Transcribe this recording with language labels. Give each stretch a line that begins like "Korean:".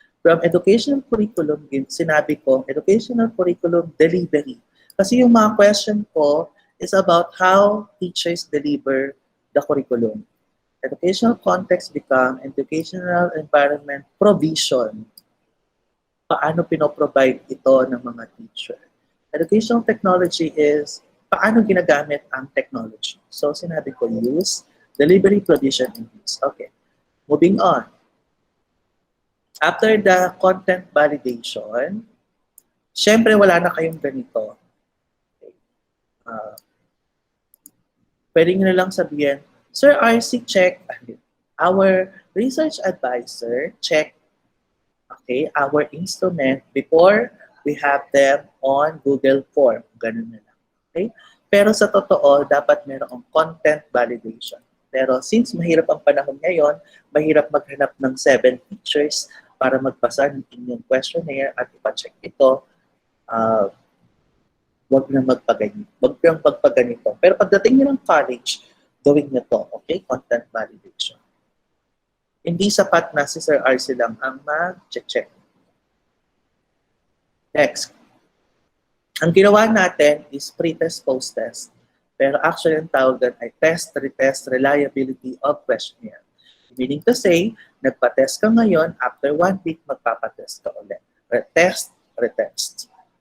English: From educational curriculum,
Filipino: sinabi ko,
English: educational curriculum delivery.
Filipino: Kasi yung mga
English: question ko is about how teachers deliver the curriculum. Educational context become educational environment provision.
Filipino: Paano pinoprovide ito ng mga teacher?
English: Educational technology is
Filipino: paano ginagamit ang
English: technology. So
Filipino: sinabi ko
English: use, delivery, provision, and use. Okay, moving on. After the content validation,
Filipino: syempre wala na kayong ganito. Okay. Pwede nyo na lang sabihin, Sir RC, check.
English: Our research advisor check our instrument before we have them on Google Form.
Filipino: Ganun na lang. Okay? Pero sa totoo, dapat mayroong content validation. Pero since mahirap ang panahon ngayon, mahirap maghanap ng 7 teachers para magbasa ng inyong questionnaire at ipacheck ito, wag na magpaganito. Wag kang magpaganito. Pero pagdating nyo ng college, gawin nyo to. Okay?
English: Content validation.
Filipino: Hindi sapat na si Sir RC lang ang mag-check.
English: Next.
Filipino: Ang ginawa natin
English: is pre-test, post-test. Pero actually,
Filipino: ang tawag doon ay
English: test, retest, reliability of questionnaire.
Filipino: Meaning to say, nagpa-test ka ngayon, after 1 week, magpapatest ka ulit.
English: Retest, retest.